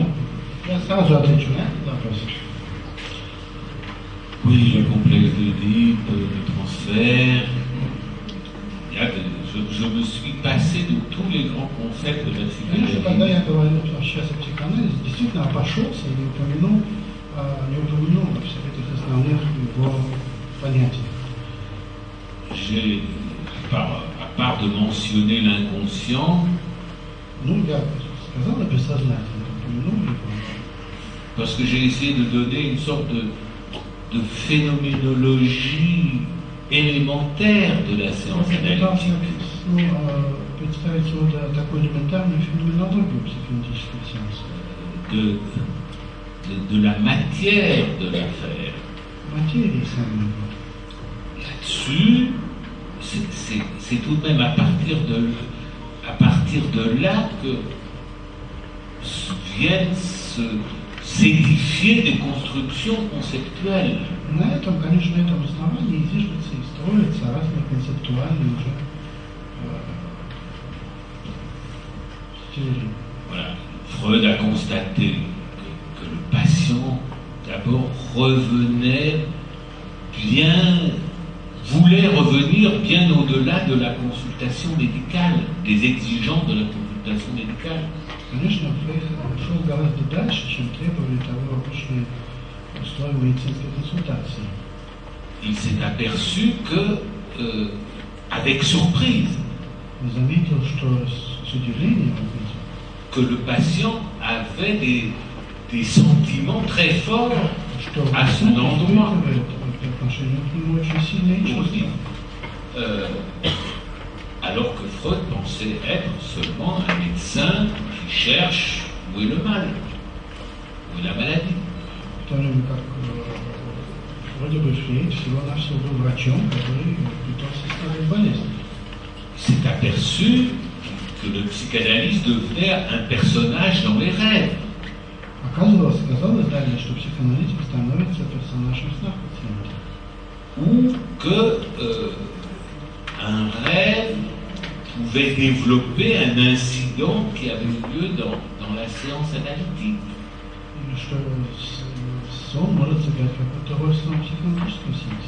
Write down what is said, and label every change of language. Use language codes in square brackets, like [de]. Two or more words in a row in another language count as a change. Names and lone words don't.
[ru] Я сразу отвечу на этот вопрос. [fr] Oui, le complexe d'Oedipe, le transfert. Je me suis passé de tous les grands concepts de la [ru] Конечно, когда [fr] psychanalyse. [ru] я говорю сейчас о психоанализе, действительно обошелся и не упомянул во всех этих основных его поднятиях. [fr] J'ai, à part de mentionner l'inconscient, [ru] Ну, я сказал о бессознательном, упомянул его. [fr] parce que j'ai essayé de donner une sorte de phénoménologie élémentaire de la séance [ru] Я пытался [fr] analytique. [ru] представить вот такую элементарную феноменологию психоаналитического сеанса. [fr] De la matière de l'affaire. [ru] Материи самой. [fr] Là-dessus, c'est tout de même à partir de là que viennent s'édifier des constructions conceptuelles. [ru] На этом, конечно, на этом основании зиждется и строятся разные концептуальные уже теории. [fr] Voilà. Freud a constaté que le patient, d'abord, voulait revenir bien au-delà de la consultation médicale, des exigences de la consultation médicale. [ru] Конечно, Фрейд шел гораздо дальше, чем требовали того обычные условия медицинской консультации. [fr] Il s'est aperçu que, avec surprise, [ru] Он заметил, что с удивлением [fr] que le patient avait des sentiments très forts [ru] что [fr] à son endroit. [ru] по отношению к нему очень сильные чувства. [fr] Alors que Freud pensait être seulement un médecin qui cherche où est le mal, où est la maladie. [ru] В то время как вроде бы Фрейд всего-навсего был врачом, который пытался исправить болезнь. [fr] Il s'est aperçu que le psychanalyste devenait un personnage dans les rêves. [ru] Оказалось далее, что психоаналитик становится персонажем снах пациента. [fr] Ou que un rêve pouvait développer un incident qui avait eu lieu dans la séance analytique. [ru] И что сон может сыграть какую-то роль в самом психоаналитическом сеансе.